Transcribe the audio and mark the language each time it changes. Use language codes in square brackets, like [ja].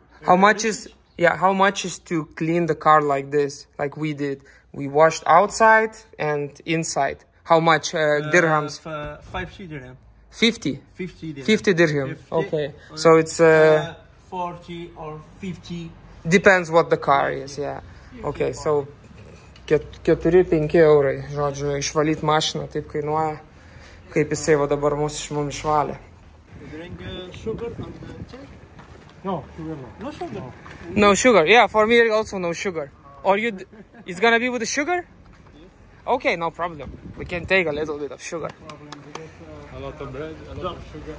[en] How much is to clean the car like this, like we did? We washed outside and inside. How much dirhams? 50 dirham. 50? 50 dirham. 50 dirham. 50, Okay. So it's 40 or 50. depends what the car is, yeah. [lt] Okay, so 4-5 eurai, žodžiu, išvalyti mašiną taip kainuoja, kaip jisai va dabar mums išvalė. [en] You drink sugar on the check? No, sugar no. No sugar. No sugar, yeah, for me also no sugar. Or it's gonna be with the sugar? Okay, no problem. We can take a little bit of sugar. A lot of bread, a lot of sugar.